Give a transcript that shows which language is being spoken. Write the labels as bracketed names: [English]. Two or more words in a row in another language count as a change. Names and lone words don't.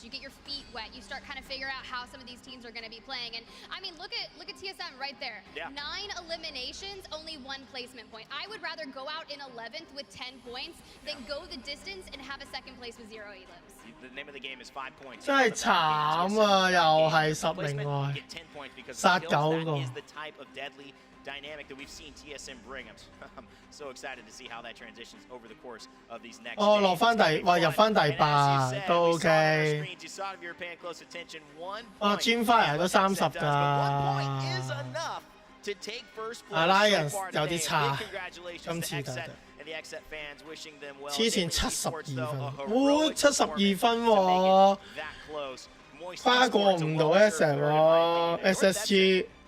[English] You get your feet wet. You start kind of figure out how some of these teams are going to be playing. And I mean, look at TSM right there. Yeah. 9 eliminations, only 1 placement point. I would rather go out in 11th with 10 points than go the distance and have a 2nd place with 0 elims. The name of the game is 5 points. [Cantonese] 真係慘啊！又係10名外，殺9個。 [English] is the type of deadly dynamic that we've seen TSM bring. I'm so excited to see how that transitions over the course of these next. [Cantonese] 哦，落翻第，哇，入翻第8都 OK。哦 ，Dreamfire 都30㗎。Alliance 有啲差，今次但係。之前72分，哇，72分喎，跨過唔到 S 喎 ，SSG。